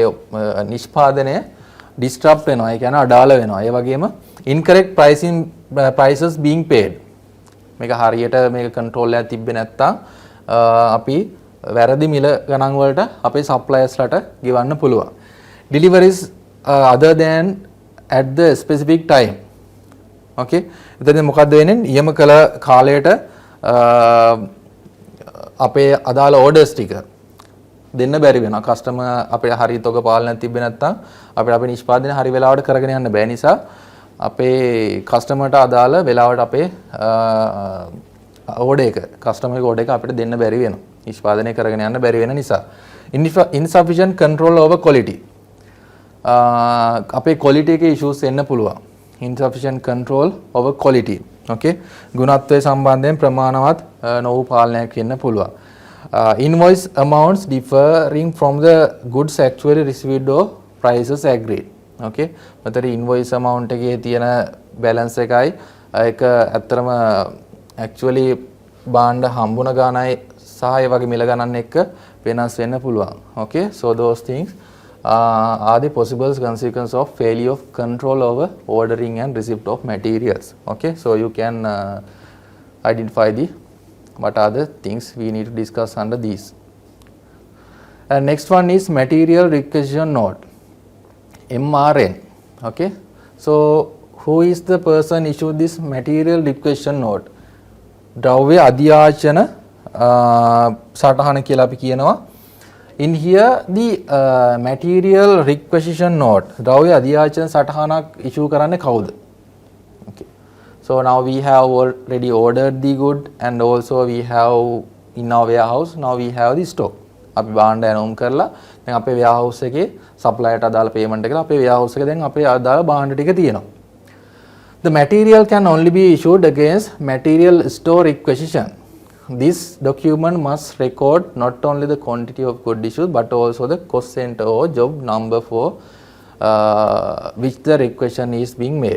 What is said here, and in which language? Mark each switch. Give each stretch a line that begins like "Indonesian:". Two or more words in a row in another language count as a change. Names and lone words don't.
Sinhala: නිෂ්පාදනය disrupt වෙනවා ඒ කියන්නේ අඩාල වෙනවා ඒ වගේම
English: incorrect prices being paid
Sinhala: මේක හරියට මේක control එකක් තිබ්බේ නැත්නම් අපි වැරදි මිල ගණන් වලට අපේ suppliersලට ගෙවන්න පුළුවන්
English: deliveries other than at the specific time okay
Sinhala: එතන මොකද්ද වෙන්නේ නියම කළ කාලයට අපේ අදාළ orders ටික දෙන්න බැරි වෙනවා කස්ටමර් අපේ හරි තොග පාලනයක් තිබ්බේ නැත්නම් අපිට අපේ නිෂ්පාදනය හරි වෙලාවට කරගෙන යන්න බෑ නිසා අපේ කස්ටමර්ට අදාළ වෙලාවට අපේ order එක කස්ටමර්ගේ order එක අපිට දෙන්න බැරි වෙනවා නිෂ්පාදනය කරගෙන යන්න බැරි වෙන නිසා
English: insufficient control over quality
Sinhala: අපේ quality එකේ issues එන්න පුළුවන්
English: insufficient control over quality okay
Sinhala: ගුණත්වයේ සම්බන්ධයෙන් ප්‍රමාණවත් නොවු පාලනයක් වෙන්න පුළුවන්
English: invoice amounts differing from the goods actually received or prices agreed okay මතර invoice amount
Sinhala: එකේ තියෙන balance එකයි ඒක ඇත්තටම actually භාණ්ඩ හම්බුන ගානයි සහ ඒ වගේ මිල ගණන් එක්ක වෙනස් වෙන්න පුළුවන්
English: okay so those things are the possible consequences of failure of control over ordering and receipt of materials okay so you can identify the what are the things we need to discuss under these and next one is material requisition note MRN okay so who is the person issued this material requisition note
Sinhala: ද්‍රව්‍ය අධ්‍යාචන සටහන කියලා අපි කියනවා
English: in here the material requisition note
Sinhala: ද්‍රව්‍ය අධ්‍යාචන සටහනක් issue කරන්නේ කවුද
English: okay so now we have already ordered the good and also we have in our warehouse now we have the stock
Sinhala: අපි භාණ්ඩ ඇනවුම් කරලා දැන් අපේ warehouse එකේ supplierට අදාළ payment එක අපේ warehouse එකේ දැන් අපේ අදාළ භාණ්ඩ ටික තියෙනවා
English: the material can only be issued against material store requisition this document must record not only the quantity of good issued but also the cost center or job number for which the requisition is being made.